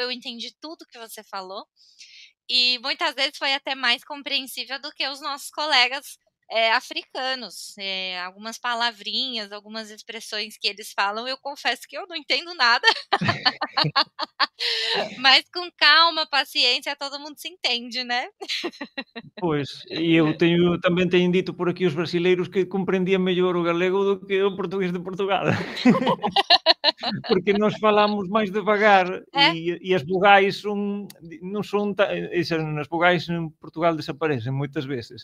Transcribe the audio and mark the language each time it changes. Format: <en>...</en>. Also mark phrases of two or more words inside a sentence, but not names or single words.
<pt>Eu entendi tudo que você falou e muitas vezes foi até mais compreensível do que os nossos colegas africanos. Algumas palavrinhas, algumas expressões que eles falam, eu confesso que eu não entendo nada. Mas com calma, paciência, todo mundo se entende, né?</pt> <gl>Pois, e eu tamén teñen dito por aquí os brasileiros que comprendían mellor o galego do que o portugués de Portugal. Porque nós falamos máis devagar</gl> <pt>É?</pt> <gl>e as vogais non son as vogais en Portugal desaparecen moitas veces.</gl>